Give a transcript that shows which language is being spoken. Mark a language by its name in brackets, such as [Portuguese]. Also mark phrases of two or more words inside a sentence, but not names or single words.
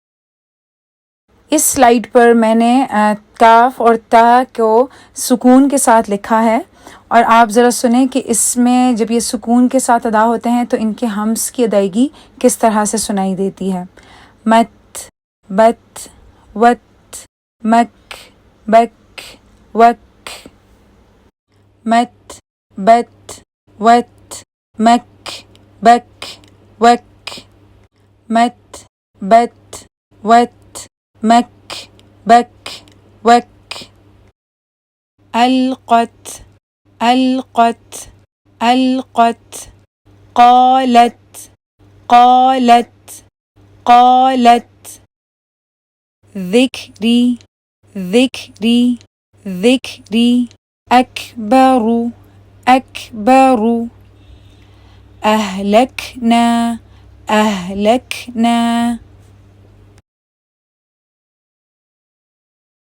[Urdu] اس سلائیڈ پر میں نے کاف اور تا کو سکون کے ساتھ لکھا ہے، اور آپ ذرا سنیں کہ اس میں جب یہ سکون کے ساتھ ادا ہوتے ہیں تو ان کے ہمس کی ادائیگی کس طرح سے سنائی دیتی ہے۔ مت، بت، وت، مک، بک، وک۔ مت، بت، وت، مک، بک، وک۔ مت، بت، وت، مک، بک، وک۔ [Arabic] القت، القت، القت۔ قالت، قالت، قالت۔ ذکری، ذکری، ذکری۔ اکبر، اکبر۔ اہلکنا، اہلکنا۔